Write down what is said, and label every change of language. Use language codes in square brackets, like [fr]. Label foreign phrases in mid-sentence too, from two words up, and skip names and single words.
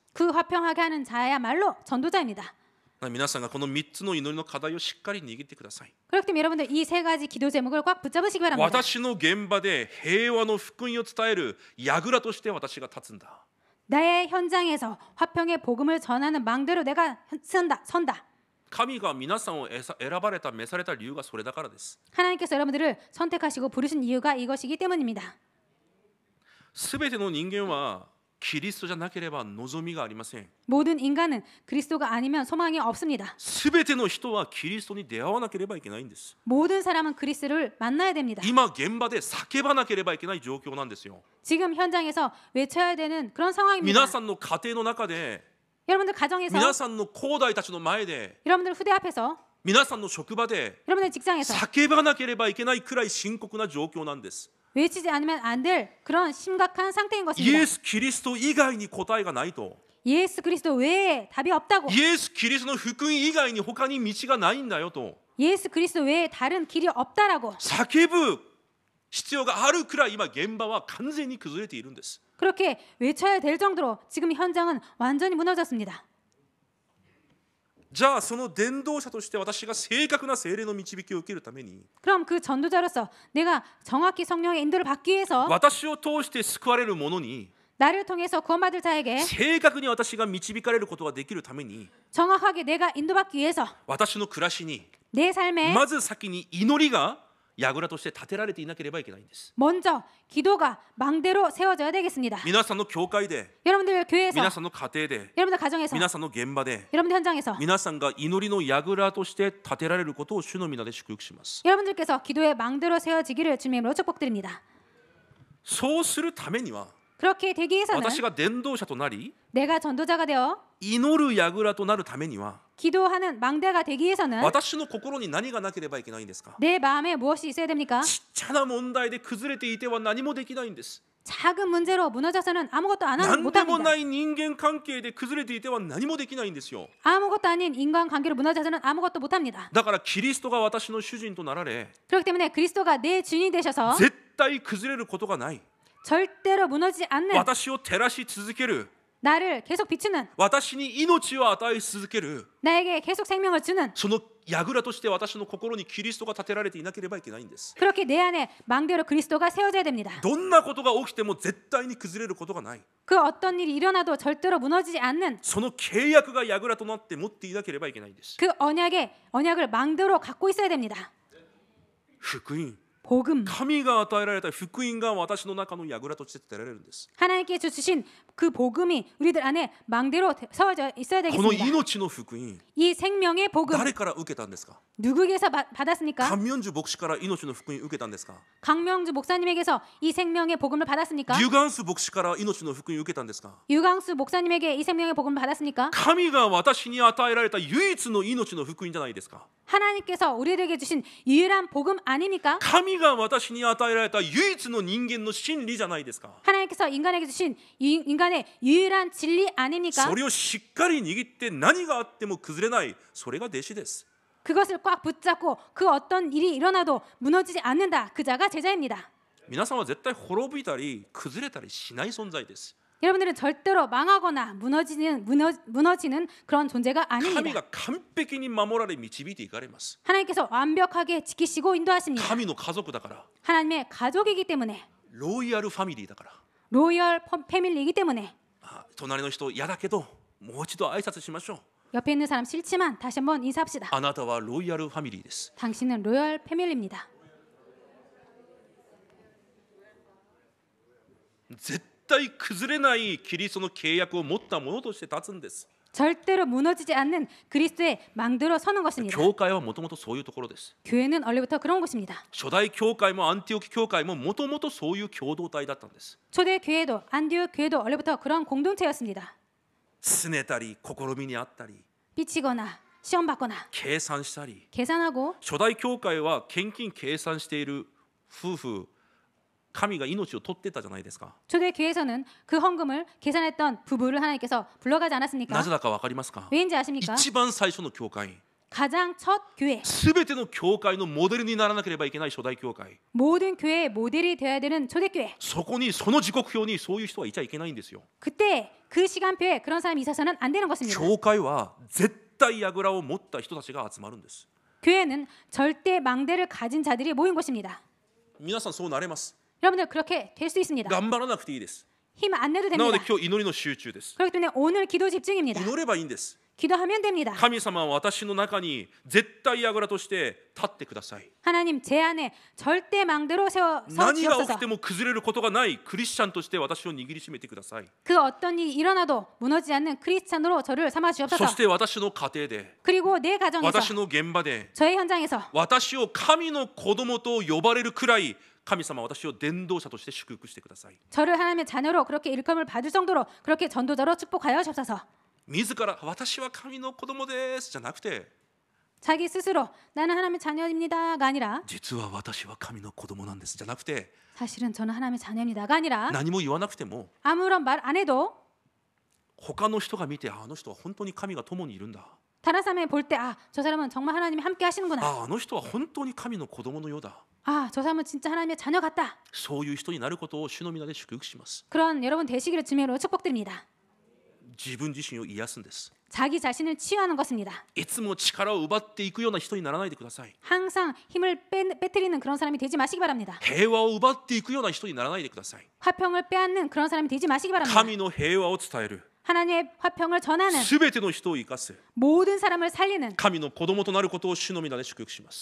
[ko] 그 화평하게 하는 자야말로 전도자입니다. [ja] 皆さんがこの3つの祈りの課題をしっかり握ってください。 [ko] 그렇기 때문에 여러분들 이 세 가지 기도 제목을 꽉 붙잡으시기 바랍니다. [ja] 私の現場で平和の福音を伝える櫓として私が立つんだ。 [ko] 나의 현장에서 화평의 복음을 전하는 망대로 내가 선다. [ja] 神が皆さんを選ばれた召された理由がそれだからです。 [ko] 하나님께서 여러분들을 선택하시고 부르신 이유가 이것이기 때문입니다. [ja] すべての人間はキリストじゃなければ望みがありません。 [ko] 모든 인간은 그리스도가 아니면 소망이 없습니다. [ja] すべての人はキリストに出会わなければいけないんです。 [ko] 모든 사람은 그리스도를 만나야 됩니다. [ja] 今現場で叫ばなければいけない状況なんですよ。 [ko] 지금 현장에서 외쳐야 되는 그런 상황입니다. [ja] 皆さんの家庭の中で、 [ko] 여러분들 가정에서 [ja] 皆さんの兄弟たちの前で、 [ko] 여러분들 후대 앞에서 [ja] 皆さんの職場で [ko] 여러분의 직장에서 [ja] 叫ばなければいけないくらい深刻な状況なんです。 [ko] 외치지 않으면 안 될 그런 심각한 상태인 [ja] イ [ko] 것입니다. [ja] エス・キリスト以外に答えがないと、 [ko] 예수 그리스도 외에 답이 없다고. [ja] イエス・キリストの福音以外に他に道がないんだよと [ko] 예수 그리스도 외에 다른 길이 없다라고. [ja] 叫ぶ必要があるくらい今現場は完全に崩れているんです。 [ko] 그렇게 외쳐야 될 정도로 지금 현장은 완전히 무너졌습니다. [ja] じゃあその伝道者として私が正確な聖霊の導きを受けるために [ko] 그럼 그 전도자로서 내가 정확히 성령의 인도를 받기 위해서 [ja] 私を通して救われる者に [ko] 나를 통해서 구원받을 자에게 [ja] 正確に私が導かれることができるために [ko] 정확하게 내가 인도받기 위해서 [ja] 私の暮らしに [ko] 내 삶에 [ja] まず先に祈りが櫓として立てられていなければいけないんです。 [ko] 먼저 기도가 망대로 세워져야 되겠습니다. [ja] 皆さんの教会で [ko] 여러분들 교회에서 [ja] 皆さんの家庭で [ko] 여러분들 가정에서 [ja] 皆さんの現場で [ko] 여러분들 현장에서 [ja] 皆さんが祈りの櫓として立てられることを主の皆で祝福します。 [ko] 여러분들께서 기도의 망대로 세워지기를 주님의 이름으로 축복드립니다. [ja] そうするためには [ko] 그렇게 되기 위해서는 [ja] 私が伝道者となり [ko] 내가 전도자가 되어 [ja] 祈る櫓となるためには [ko] 기도하는 망대가 되기 위해서는 [ja] 私の心に何がなければいけないんですか。 [ko] 내 마음에 무엇이 있어야 됩니까? [ja] ちっちゃな問題で崩れていては何もできないんです。 [ko] 작은 문제로 무너져서는 아무것도 안 하는 [ja] 何でも [ko] 못합니다. [ja] ない人間関係で崩れていては何もできないんですよ。 [ko] 아무것도 아닌 인간관계로 무너져서는 아무것도 못합니다. [ja] だからキリストが私の主人となられ [ko] 그렇기 때문에 그리스도가 내 주인이 되셔서 [ja] 絶対崩れることがない [ko] 절대로 무너지지 않는 [ja] 私を照らし続ける [ko] 나를 계속 비추는 [ja] 私に命を与え続ける [ko] 나에게 계속 생명을 주는 [ja] その櫓として私の心にキリストが立てられていなければいけないんです。 [ko] 그렇게 내 안에 망대로 그리스도가 세워져야 됩니다. [ja] どんなことが起きても絶対に崩れることがない [ko] 그 어떤 일이 일어나도 절대로 무너지지 않는 [ja] その契約が櫓となって持っていなければいけないんです。 [ko] 그 언약을 망대로 갖고 있어야 됩니다. [ja] 福音 [ko] 복음 [ja] 神が与えられた福音が私の中の櫓として立てられるんです。 [ko] 하나님께 주신 그 복음이 우리들 안에 망대로 세워져 있어야 [ja] この [ko] 되겠습니다. [ja] 命の福音 [ko] 이 생명의 복음 [ja] 誰から受けたんですか。 [ko] 누구에게서 받았습니까? [ja] 関明樹牧師から命の福音受けたんですか。 [ko] 강명주 목사님에게서 이 생명의 복음을 받았습니까? [ja] リュガンス牧師から命の福音受けたんですか。 [ko] 유광수 목사님에게 이 생명의 복음을 받았습니까? [ja] 神が私に与えられた唯一の命の福音じゃないですか。 [ko] 하나님께서 우리에게 주신 유일한 복음 아닙니까? [ja] 神が私に与えられた唯一の人間の真理じゃないですか。 [ko] 하나님께서 인간에게 주신 인간의 유일한 진리 아닙니까? [ja] それをしっかり握って何があっても崩れない、それが弟子です。 [ko] 그것을 꽉 붙잡고 그 어떤 일이 일어나도 무너지지 않는다. 그 자가 제자입니다. [ja] 皆さんは絶対滅びたり崩れたりしない存在です。 [ko] 여러분들은 절대로 망하거나 무너지는 그런 존재가 [ja] 神 [ko] 아닙니다. [ja] が完璧に守られ導いていかれます。 [ko] 하나님께서 완벽하게 지키시고 인도하십니다. [ja] 神の家族だから、 [ko] 하나님의 가족이기 때문에 [ja] ロイヤルファミリーだから、 [ko] 로열 패밀리이기 때문에 [ja] 隣の人嫌だけどもう一度挨拶しましょう。 [ko] 옆에 있는 사람 싫지만 다시 한번 인사합시다. [ja] あなたはロイヤルファミリーです。 [ko] 당신은 로열 패밀리입니다. [ja] 絶対崩れないキリストの契約を持ったものとして立つんです。 [ko] 절대로 무너지지 않는 그리스도의 망대로 서는 것입니다. [ja] 教会はもともとそういうところです。 [ko] 교회는 원래부터 그런 곳입니다. [ja] 初代教会もアンティオキ教会ももともとそういう共同体だったんです。 [ko] 초대 교회도 안디옥 교회도 원래부터 그런 공동체였습니다. [ja] 拗ねたり試みにあったり [ko] 삐치거나 시험 받거나 [ja] 計算したり、 [ko] 계산하고 [ja] 初代教会は献金計算している夫婦、神が命を取ってたじゃないですか。 [ko] 초대 교회에서는 그 헌금을 계산했던 부부를 하나님께서 불러가지 [ja] な [ko] 않았습니까? [ja] ぜだか分かりますか。 [ko] 왜인지 아십니까? [ja] 一番最初の教会、 [ko] 가장 첫 교회, [ja] すべての教会のモデルにならなければいけない初代教会、 [ko] 모든 교회의 모델이 되어야 되는 초대 교회. [ja] そこにその時刻表にそういう人はいちゃいけないんですよ。 [ko] 그때 그 시간표에 그런 사람이 있어서는 안 되는 것입니다. [ja] 教会は絶対櫓を持った人たちが集まるんです。 [ko] 교회는 절대 망대를 가진 자들이 모인 곳입니다. [ja] 皆さんそうなれます。 [ko] 여러분들 그렇게 될 수 있습니다. [ja] 頑張らなくていいです。 [ko] 힘 안 내도 [ja] なので [ko] 됩니다. [ja] 今日祈りの集中です。 [ko] 그렇기 때문에 오늘 기도 집중입니다. [ja] 祈ればいいんです。 [ko] 기도하면 됩니다. [ja] 神様は私の中に絶対櫓として立ってください。 [ko] 하나님 제 안에 절대 망대로 세워 [ja] 何が起き [ko] 주옵소서. [ja] ても崩れることがないクリスチャンとして私を握りしめてください。 [ko] 그 어떤 일이 일어나도 무너지지 않는 크리스찬으로 저를 삼아 [ja] そ [ko] 주옵소서. [ja] して私の家庭で、 [ko] 그리고 내 가정에서 [ja] 私の現場で、 [ko] 저의 현장에서 [ja] 私を神の子供と呼ばれるくらい、神様は私を伝道者として祝福してください。 [ko] 저를 하나님의 자녀로 그렇게 일감을 받을 정도로 그렇게 전도자로 축복하여 주옵소서. [ja] 自ら私は神の子供ですじゃなくて、 [ko] 자기 스스로 나는 하나님의 자녀입니다가 아니라 [ja] 実は私は神の子供なんですじゃなくて [ko] 사실은 저는 하나님의 자녀입니다가 아니라 [ja] 何も言わなくても [ko] 아무런 말 안 해도 [ja] 他の人が見てあの人は本当に神が共にいるんだ [ko] 다른 사람이 볼 때 아, 저 사람은 정말 하나님이 함께 하시는구나. [ja] あの人は本当に神の子供のようだ [ko] 아, 저 사람은 진짜 하나님의 자녀 같다. [ja] そういう人になることを主の皆で祝福します [ko] 그런 여러분 되시기를 주님으로 축복드립니다. [ja] 自分自身を癒すんです [ko] 자기 자신을 치유하는 것입니다. [ja] いつも力を奪っていくような人にならないでください [ko] 항상 힘을 빼뜨리는 그런 사람이 되지 마시기 바랍니다. [ja] 平和を奪っていくような人にならないでください [ko] 화평을 빼앗는 그런 사람이 되지 마시기 바랍니다. [ja] 神の平和を伝える [ko] 하나님의 화평을 전하는 [ja] すべての人を生かす [ko] 모든 사람을 살리는 [ja] 神の子供となることを主の皆で祝福します